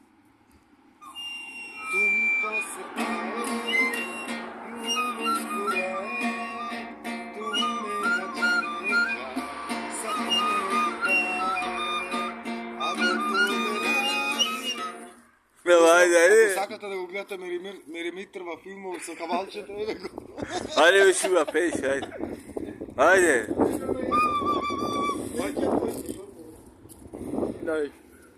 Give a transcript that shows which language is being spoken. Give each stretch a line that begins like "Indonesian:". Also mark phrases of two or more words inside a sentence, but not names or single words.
Serbian: Tumpa se Ajde, ajde.
Macedonian: Ако сакате да го гледате Меримитр во филмов со кавалчето, еве го.
Serbian: Ajde, već ima peć, ajde. Ajde. Дaj.